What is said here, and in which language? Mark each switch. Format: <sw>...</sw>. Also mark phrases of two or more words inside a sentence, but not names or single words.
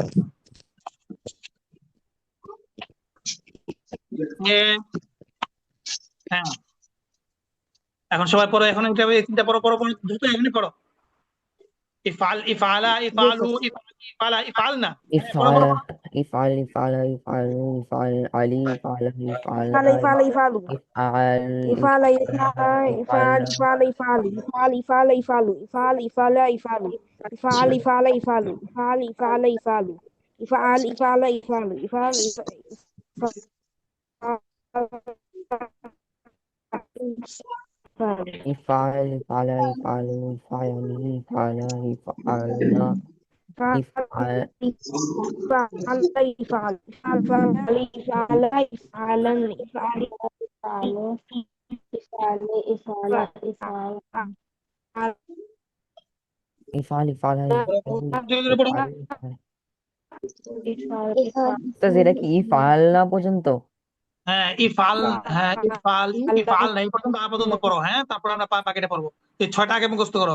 <bn>এ, হ্যাঁ, এখন সবাই পড়ো, এখন এটা এই তিনটা পড়ো, পড়ো, পড়ো, দ্রুত এখনই পড়ো।</bn> <ar>افعل، افعلا,</ar> <bn>জি</bn> <ar>افعلوا,</ar> <bn>স্যার।</bn> <ar>افعلي، افعلا، افعلن.</ar> <bn>হ্যাঁ, পড়ো পড়ো</bn> <ar>افعلا,</ar> <bn>পড়ো।</bn> <ar>افعل، افعلا، افعلوا، افعل علي، افعلا، افعلا, ইফাল, ইফআল, افعل، افعل, ইফআলা, افعل، افعل، افعل، افعل، افعل، افعل، افعل، افعل، افعل، افعل، افعل، افعل، افعل، افعل، افعل، افعل، افعل، افعل، افعل, افعل، افعلا، افعلوا، افعلي، افعلا، افعلن، افعل, يفعل يفعل يفعل يفعل يفعلن يفعل يفعل يفعل يفعل يفعل افعل، افعلا، افعلوا,</ar> <bn>ধীরে ধীরে পড়ো।</bn> <ar>افعل، افعل. يفعل يفعل</ar> <bn>তো যেটা কি ইফআল না পর্যন্ত? হ্যাঁ, ইফআল, হ্যাঁ ইফআল, ইফআল না, এই পর্যন্ত আপাতত পড়ো, হ্যাঁ, তারপর আমরা বাকিটা পড়বো। এই 6টা আগে মুখস্থ করো।</bn>